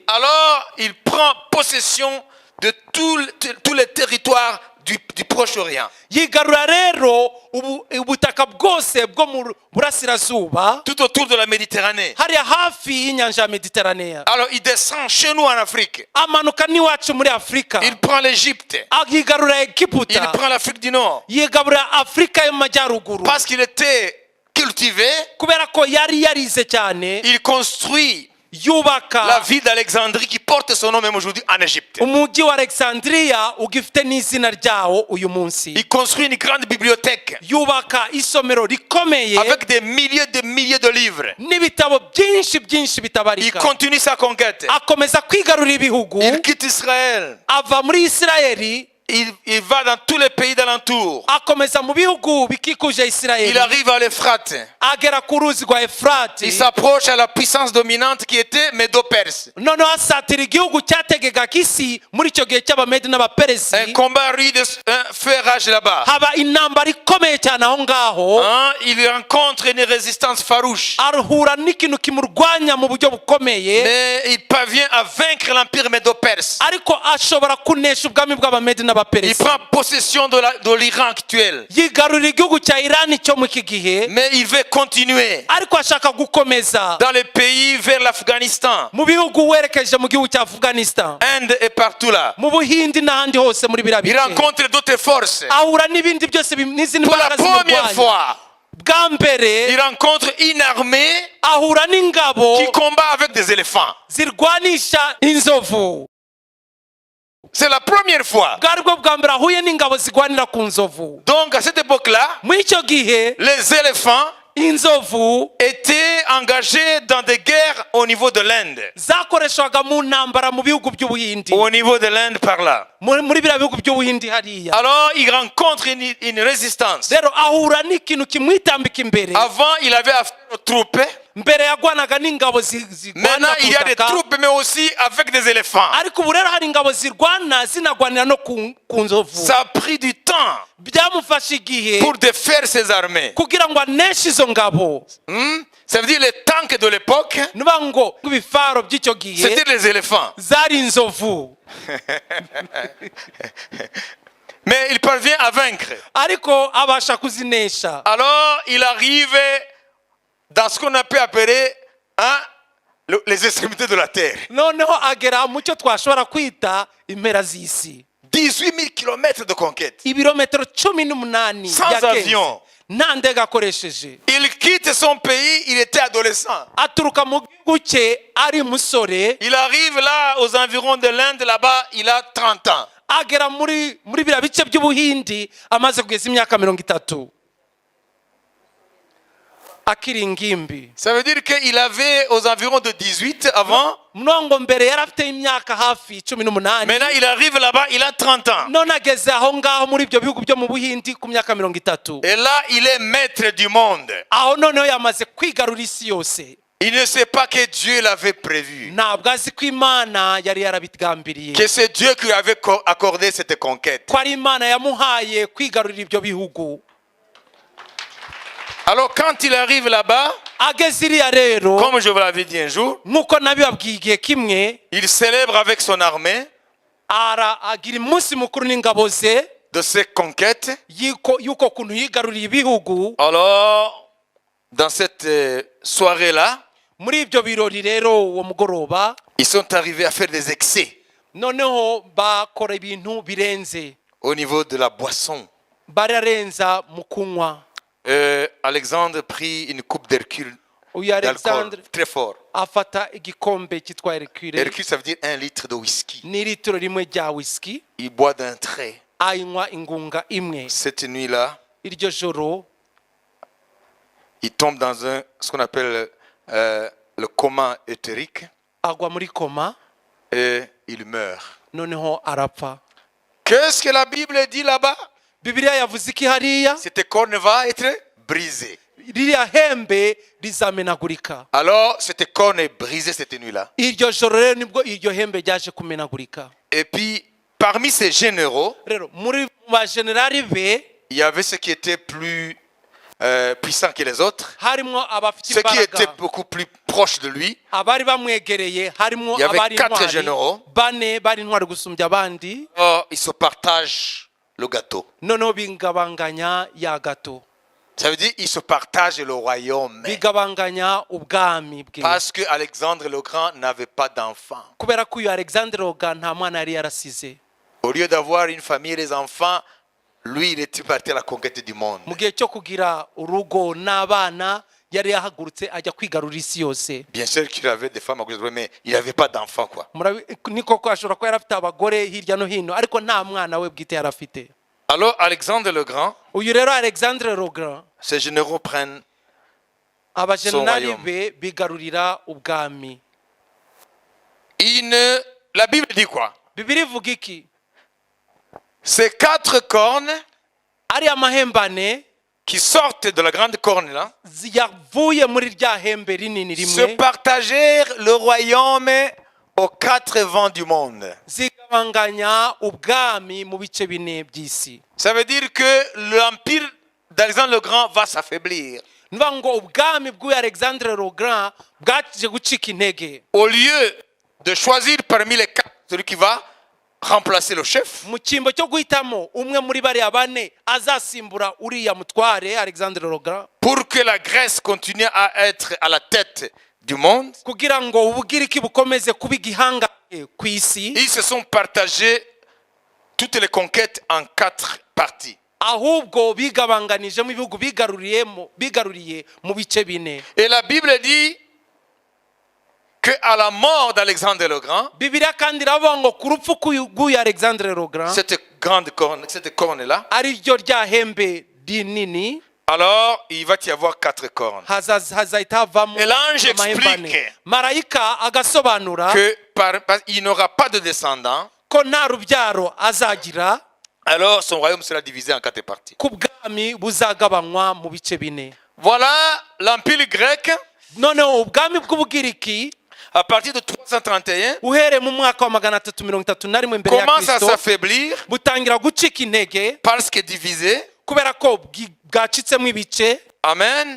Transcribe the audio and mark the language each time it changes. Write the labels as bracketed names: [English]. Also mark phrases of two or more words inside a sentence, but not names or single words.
[French] Alors, il prend possession de tous les territoires du Proche-Orient. [Kinyarwanda] yigarura rero ubutaka bwose bwo mu burasirazuba [French] Tout autour de la Méditerranée. [Kinyarwanda] hariya hafi y'inyanja ya mediteraneya. [French] Alors, il descend chez nous en Afrique. [Kinyarwanda] amanuka n'iwacu muri afurika. [French] Il prend l'Égypte. [Kinyarwanda] yigarura [French] Il [Kinyarwanda] egiputa. [French] prend l'Afrique du Nord. [Kinyarwanda] yigarura afurika yo mu majyaruguru. [French] Parce qu'il était cultivé, [Kinyarwanda] kubera ko yari yarize cyane. [French] il construit la [Kinyarwanda] yubaka [French] ville d'Alexandrie qui porte son nom même aujourd'hui en Égypte. [Kinyarwanda] umujyi wa alexandria ugifite n'izina ryawo uyu munsi. [French] Il construit une grande bibliothèque [Kinyarwanda] yubaka isomero rikomeye [French] avec des milliers de livres. [Kinyarwanda] n'ibitabo byinshi [French] Il [Kinyarwanda] bitabarika. [French] continue sa conquête. [Kinyarwanda] akomeza kwigarurira ibihugu. [French] Il quitte Israël. [Kinyarwanda] ava muri isirayeli [French] Il va dans tous les pays d'alentour. [Kinyarwanda] akomeza mu bihugu bikikuje [French] Il [Kinyarwanda] isirayeli. [French] arrive à l'Euphrate. [Kinyarwanda] agera ku ruzi rwa efurati. [French] Il s'approche à la puissance dominante qui était Médo-Perse. [Kinyarwanda] noneho asatira igihugu cyategegaga isi muri icyo gihe cy'abamedi [French] Un [Kinyarwanda] n'abaperesi. [French] combat rude, un feu et rage là-bas. [Kinyarwanda] haba intambara ikomeye cyane aho ngaho. [French] Hein, il rencontre une résistance farouche. [Kinyarwanda] arahura n'ikintu kimurwanya mu buryo bukomeye. [French] Mais il parvient à vaincre l'empire médo-perse. [Kinyarwanda] ariko ashobora kunesha ubwami bw'abamedi [French] Il [Kinyarwanda] n'abaperesi. [French] prend possession de l'Iran actuel. [Kinyarwanda] yigarurira igihugu cya irani cyo mu iki gihe. [French] Mais il veut continuer [Kinyarwanda] ariko ashaka gukomeza [French] dans les pays vers l'Afghanistan, [Kinyarwanda] mu bihugu werekeje mu gihugu cya afghanistan, [French] Inde et partout là. [Kinyarwanda] mu buhindi n'ahandi hose muri biriya [French] Il [Kinyarwanda] bice. [French] rencontre d'autres forces. [Kinyarwanda] ahura n'ibindi byose n'izindi [French] Pour la [Kinyarwanda] mbaraga [French] première [Kinyarwanda] zimurwanya. [French] fois, [Kinyarwanda] bwa mbere [French] il rencontre une armée [Kinyarwanda] ahura n'ingabo [French] qui combat avec des éléphants. [Kinyarwanda] zirwanisha inzovu. [French] C'est la première fois. [Kinyarwanda] bwari bwo bwa mbere ahuye n'ingabo zirwanira ku nzovu. [French] Donc à cette époque-là, [Kinyarwanda] muri icyo gihe [French] les éléphants [Kinyarwanda] inzovu [French] étaient engagés dans des guerres au niveau de l'Inde. [Kinyarwanda] zakoreshwaga mu ntambara mu bihugu by'ubuhindi. [French] Au niveau de l'Inde par là. [Kinyarwanda] muri biriya bihugu by'ubuhindi hariya. [French] Alors il rencontre une résistance. [Kinyarwanda] rero ahura n'ikintu kimwitambika imbere. [French] Avant, il avait affaire aux troupes. [Kinyarwanda] mbere yagwanaga n'ingabo [French] Maintenant, [Kinyarwanda] zirwana [French] il y a des troupes, mais aussi avec des éléphants. [Kinyarwanda] ariko ubu rero hari ingabo zirwana zinagwanira no ku nzovu. [French] Ça a pris du temps [Kinyarwanda] byamufashe igihe [French] pour défaire ces armées. [Kinyarwanda] kugira ngo aneshe izo ngabo. [French] Ça veut dire les tanks de l'époque, [Kinyarwanda] nuba ngo ibifaro by'icyo gihe [French] c'était les éléphants. [Kinyarwanda] zari inzovu. [French] Mais il parvient à vaincre. [Kinyarwanda] ariko abasha kuzinesha. [French] Alors, il arrive dans ce qu'on peut appeler les extrémités de la terre. [Kinyarwanda] noneho agera mu cyo twashobora kwita impera z'isi. [French] 18 000 kilomètres de conquête. [Kinyarwanda] ibirometero 18 [French] Sans [Kinyarwanda] yagenze. [French] avion. [Kinyarwanda] nta ndege akoresheje. [French] Il quitte son pays, il était adolescent. [Kinyarwanda] aturuka mu gihugu cye ari musore. [French] Il arrive là aux environs de l'Inde, là-bas, il a 30 ans. [Kinyarwanda] agera muri biriya bice by'ubuhindi amaze kugeza imyaka 30. akiri ingimbi. [French] Ça veut dire qu'il avait aux environs de 18 avant. [Kinyarwanda] ngo mbere yari afite imyaka hafi 18. [French] Maintenant, il arrive là-bas, il a 30 ans. [Kinyarwanda] none ageze aho ngaho muri ibyo bihugu byo mu buhindi ku myaka 30. [French] Et là, il est maître du monde. [Kinyarwanda] aho noneho yamaze kwigarura isi yose. [French] Il ne sait pas que Dieu l'avait prévu. [Kinyarwanda] ntabwo azi ko imana yari yarabigambiriye. [French] Que c'est Dieu qui lui avait accordé cette conquête. [Kinyarwanda] ko ari imana yamuhaye kwigarurira ibyo bihugu. [French] Alors quand il arrive là-bas, [Kinyarwanda] ageze iriya rero, [French] comme je vous l'avais dit un jour, [Kinyarwanda] nk'uko nabibabwiye igihe kimwe, [French] il célèbre avec son armée [Kinyarwanda] agira umunsi mukuru n'ingabo ze [French] de ses conquêtes. [Kinyarwanda] y'uko kuntu yigaruriye ibihugu. [French] Alors, dans cette soirée-là, [Kinyarwanda] muri ibyo birori rero uwo mugoroba, [French] ils sont arrivés à faire des excès [Kinyarwanda] noneho bakora ibintu birenze. [French] au niveau de la boisson. [Kinyarwanda] bararenza mu kunywa. [French] Alexandre prit une coupe d'Hercule [Kinyarwanda] uyu [French] d'alcool [Kinyarwanda] Alexandre [French] très fort. [Kinyarwanda] afata igikombe cyitwa Hercule. [French] Hercule, ça veut dire 1 litre de whisky. [Kinyarwanda] ni litiro rimwe rya whisky. [French] Il boit d'un trait. [Kinyarwanda] ayinywa ingunga imwe. [French] Cette nuit-là, [Kinyarwanda] iryo joro [French] il tombe dans ce qu'on appelle le coma éthérique [Kinyarwanda] agwa muri koma, [French] et il meurt. [Kinyarwanda] noneho arapfa. [French] Qu'est-ce que la Bible dit là-bas? [Kinyarwanda] Bibiliya yavuze iki hariya? [French] Cette corne va être brisée. [Kinyarwanda] ririya hembe rizamenagurika. [French] Alors, cette corne est brisée cette nuit-là. [Kinyarwanda] iryo joro rero nibwo iryo hembe ryaje kumenagurika. [French] Et puis, parmi ces généraux, [Kinyarwanda] rero muri ba generali be [French] il y avait ceux qui étaient plus puissants que les autres, [Kinyarwanda] harimo abafite [French] ceux qui étaient [Kinyarwanda] imbaraga [French] beaucoup plus proches de lui. [Kinyarwanda] abari bamwegereye harimo [French] Il y avait [Kinyarwanda] abari [French] 4 [Kinyarwanda] intwari [French] généraux. [Kinyarwanda] bane bari intwari gusumbya abandi [French] Or, ils se partagent le gâteau. [Kinyarwanda] noneho bingabanganya ya gato [French] Ça veut dire qu'ils se partagent le royaume. [Kinyarwanda] bigabanganya ubwami bwe [French] Parce que Alexandre le Grand n'avait pas d'enfants. [Kinyarwanda] kubera ko uyu alexandre roga nta mwana yari yarasize [French] Au lieu d'avoir une famille et des enfants, lui, il était parti à la conquête du monde. [Kinyarwanda] mu gihe cyo kugira urugo n'abana yari yahagurutse ajya kwigarurira isi yose [French] Bien sûr qu'il avait des femmes à côté de lui, mais il n'avait pas d'enfants, quoi. [Kinyarwanda] ni koko ashobora kuba yari afite abagore hirya no hino ariko nta mwana we bwite yari afite [French] Alors, Alexandre le Grand, [Kinyarwanda] uyu rero alexandre roga [French] ces généraux prennent [Kinyarwanda] abajenerali [French] royaume. [Kinyarwanda] be bigarurira ubwami [French] La Bible dit quoi? [Kinyarwanda] bibiri ivuga iki [French] Ces 4 cornes [Kinyarwanda] ariya mahembane [French] qui sortent de la grande corne là [Kinyarwanda] yavuye muri rya hembe rinini [French] se [Kinyarwanda] rimwe [French] partagèrent le royaume aux 4 vents du monde. [Kinyarwanda] zigabanganya ubwami mu bice bine by'isi [French] Ça veut dire que l'empire d'Alexandre le Grand va s'affaiblir. [Kinyarwanda] niba ngo ubwami bw'uyu alexandre le grand bwaje gucika intege [French] Au lieu de choisir parmi les 4 celui qui va remplacer le chef, [Kinyarwanda] mu cyimbo cyo guhitamo umwe muri bariya bane azasimbura uriya mutware alexandre le grand [French] pour que la Grèce continue à être à la tête du monde, [Kinyarwanda] kugira ngo ubugiriki bukomeze kuba igihangange ku isi [French] ils se sont partagés toutes les conquêtes en 4 parties. [Kinyarwanda] ahubwo bigabanganijemo ibihugu bigaruriye mu bice bine [French] Et la Bible dit que à la mort d'Alexandre le Grand, [Kinyarwanda] bibiliya kandi iravuga ngo ku rupfu rw'uyu alexandre le grand [French] cette corne-là, [Kinyarwanda] ari ryo rya hembe rinini [French] alors il va y avoir 4 cornes. [Kinyarwanda] hazahita havamo [French] Et l'ange [Kinyarwanda] amahembane [French] explique [Kinyarwanda] marayika agasobanura [French] qu'il n'aura pas de descendants, [Kinyarwanda] ko nta rubyaro azagira [French] alors son royaume sera divisé en 4 parties. [Kinyarwanda] ku bwami buzagabanywa mu bice bine [French] Voilà l'empire grec [Kinyarwanda] noneho ubwami bw'ubugiriki [French] à partir de 331 [Kinyarwanda] uhereye mu mwaka wa 331 mbere ya [French] commence à [Kinyarwanda] kristo [French] s'affaiblir [Kinyarwanda] butangira gucika intege [French] parce que divisé. [Kinyarwanda] kubera ko bwacitsemo ibice [French] Amen.